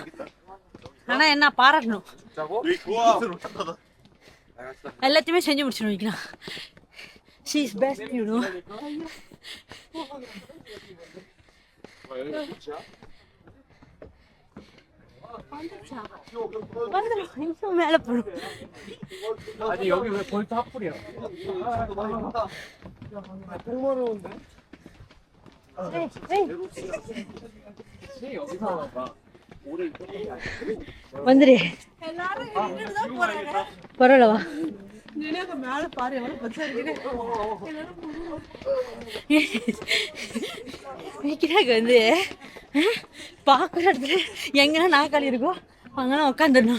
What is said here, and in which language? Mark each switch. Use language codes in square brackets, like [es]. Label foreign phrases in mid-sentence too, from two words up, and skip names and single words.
[ta] ஆனா என்ன பாராட்டணும், எல்லாத்தையுமே செஞ்சு முடிச்சிடும் விக்கிறான். [en] She is best, you know. [ta] மேல போடும். [ko] 아니 여기 왜 벌써 핫불이야? 공무원인데? [ta] வந்துரு, எல்லாரும் இங்கிட்டுதான் போறாங்க. பரவாயில்லவா? மேல பாரு எவ்வளவு பச்சை இருக்கு. விக்கிறாங்க வந்து பாக்குற இடத்துல எங்கன்னா நாக்காளி இருக்கோ அங்கெல்லாம் உட்காந்துடணும்.